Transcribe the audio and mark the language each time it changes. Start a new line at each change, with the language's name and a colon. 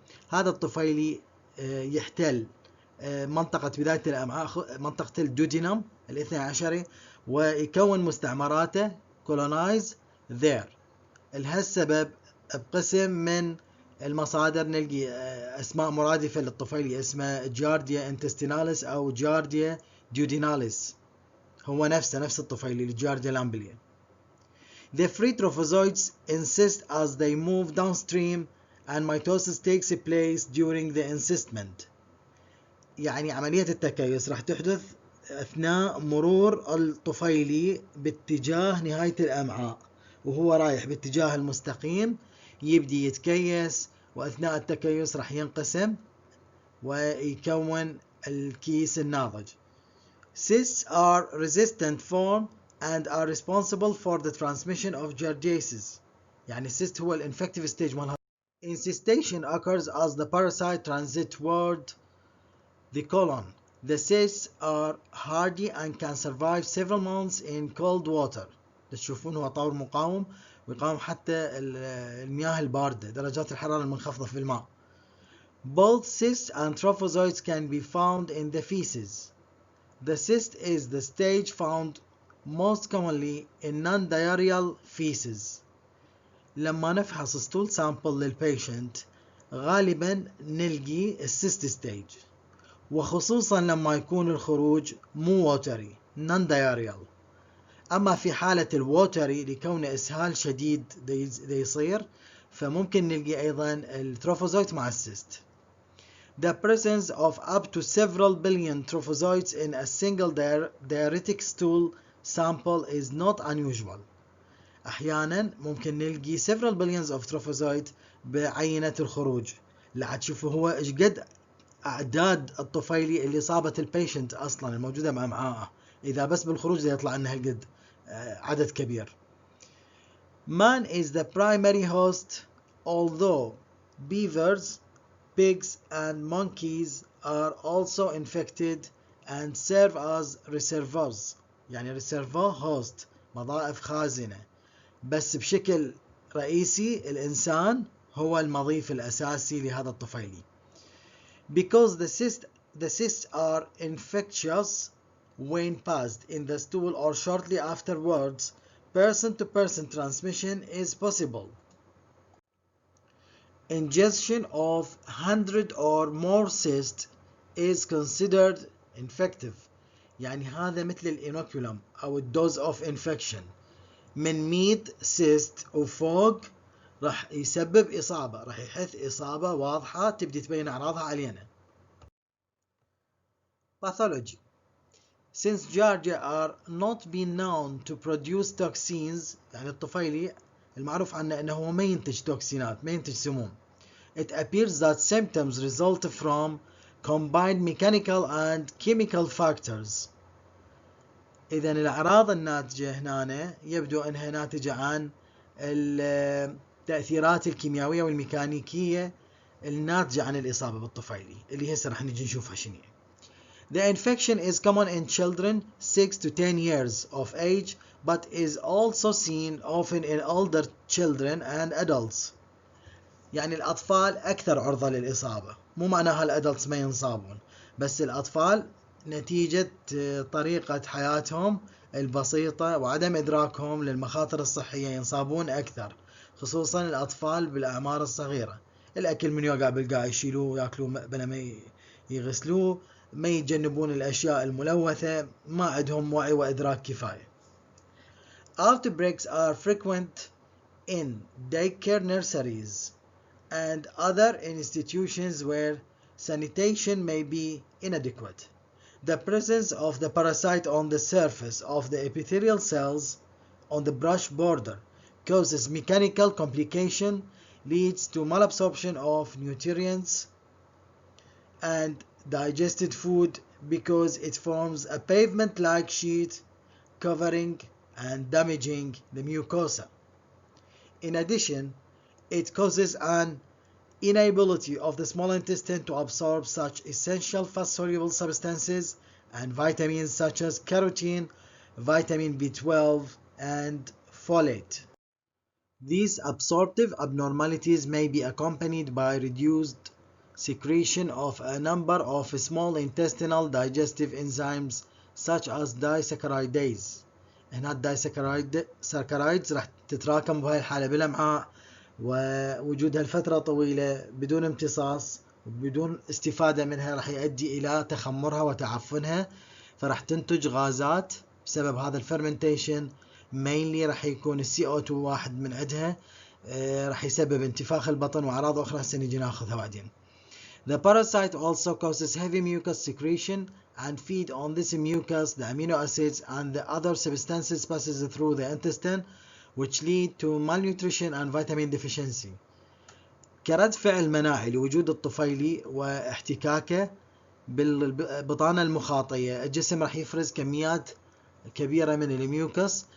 Arabic: هذا الطفيلي يحتل منطقة بداية الأمعاء، منطقة الدودينم الاثنى عشري، ويكون مستعمراته
English: colonize there.
Arabic: لهالسبب بقسم من المصادر نلقي أسماء مرادفة للطفيلي اسمه جارديا انتستيناليس أو جارديا ديوديناليس، هو نفس الطفيلي الجارديا لامبليا.
English: The free trophozoites insist as they move downstream and mitosis takes place during the encystment.
Arabic: يعني عملية التكيس راح تحدث أثناء مرور الطفيلي باتجاه نهاية الأمعاء، وهو رايح باتجاه المستقيم يبدي يتكيس، وأثناء التكيس راح ينقسم ويكون الكيس الناضج.
English: Cysts are resistant form and are responsible for the transmission of giardiasis.
Arabic: يعني cyst هو الانفكتيف stage مالها.
English: Encystation occurs as the parasite transit toward the colon. The cysts are hardy and can survive several months in cold water.
Arabic: تشوفون هو طور مقاوم ويقاوم حتى المياه الباردة، درجات الحرارة المنخفضة في الماء.
English: Both cysts and trophozoites can be found in the feces. The cyst is the stage found most commonly in non-diarrheal feces.
Arabic: لما نفحص ستول سامبل للبيشنت غالبا نلقي السيست ستيج، وخصوصا لما يكون الخروج مو ووتري non-diarrheal. أما في حالة الووتري لكونه إسهال شديد دي يصير، فممكن نلقي أيضا التروفوزويت مع السيست.
English: The presence of up to several billion trophozoites in a single diuretic stool sample is not unusual.
Arabic: أحيانا ممكن نلقي
English: several billions of trophozoites
Arabic: بعينة الخروج. لعد تشوفوا هو إيش قد أعداد الطفيلي اللي صابت البيشنت أصلا الموجودة بأمعائه، إذا بس بالخروج يطلع أنها القد عدد كبير.
English: Man is the primary host, although beavers, pigs and monkeys are also infected and serve as reservoirs.
Arabic: يعني reservoir host مضائف خازنة، بس بشكل رئيسي الإنسان هو المضيف الأساسي لهذا الطفيلي.
English: Because the cysts are infectious when passed in the stool or shortly afterwards, person-to-person transmission is possible. Ingestion of 100 or more cysts is considered infective.
Arabic: يعني هذا مثل الإنوكولم أو الدوز
English: of infection.
Arabic: من 100 cyst وفوق راح يسبب إصابة، راح يحث إصابة واضحة تبدي تبين أعراضها علينا.
English: Pathology. Since giardia are not been known to produce toxins،
Arabic: يعني الطفيلي المعروف عنه أنه ما ينتج توكسينات، ما ينتج سموم.
English: It appears that symptoms result from combined mechanical and chemical factors.
Arabic: إذن الأعراض الناتجة هنا يبدو أنها ناتجة عن التأثيرات الكيميائية والميكانيكية الناتجة عن الإصابة بالطفيلي اللي هسه راح نجي نشوفها شنو.
English: The infection is common in children 6 to 10 years of age, but is also seen often in older children and adults.
Arabic: يعني الأطفال أكثر عرضة للإصابة، مو معناها الأدلتس ما ينصابون، بس الأطفال نتيجة طريقة حياتهم البسيطة وعدم إدراكهم للمخاطر الصحية ينصابون أكثر، خصوصا الأطفال بالأعمار الصغيرة. الأكل من يوقع بالقاع يشيلوه ويأكلوه بلا ما يغسلوه، ما يتجنبون الأشياء الملوثة، ما عندهم وعي وإدراك كفاية.
English: Outbreaks are frequent in daycare nurseries and other institutions where sanitation may be inadequate. The presence of the parasite on the surface of the epithelial cells on the brush border causes mechanical complication leads to malabsorption of nutrients and digested food because it forms a pavement-like sheet covering and damaging the mucosa. In addition, it causes an inability of the small intestine to absorb such essential fat-soluble substances and vitamins such as carotene, vitamin B12, and folate. These absorptive abnormalities may be accompanied by reduced secretion of a number of small intestinal digestive enzymes such as disaccharides.
Arabic: هنا الدايسكرايدز راح تتراكم بهاي الحالة بالأمعاء، ووجودها لفترة طويلة بدون امتصاص وبدون استفادة منها راح يؤدي إلى تخمرها وتعفنها، فراح تنتج غازات بسبب هذا الفرمنتيشن.
English: mainly
Arabic: راح يكون السي او 2 واحد من عندها، راح يسبب انتفاخ البطن وأعراض أخرى هسه نجي ناخذها بعدين.
English: The parasite also causes heavy mucus secretion and feed on this mucus the amino acids and the other substances passes through the intestine which lead to malnutrition and vitamin deficiency.
Arabic: كرد فعل مناعي لوجود الطفيلي واحتكاكه بالبطانة المخاطية، الجسم راح يفرز كميات كبيرة من الميوكس.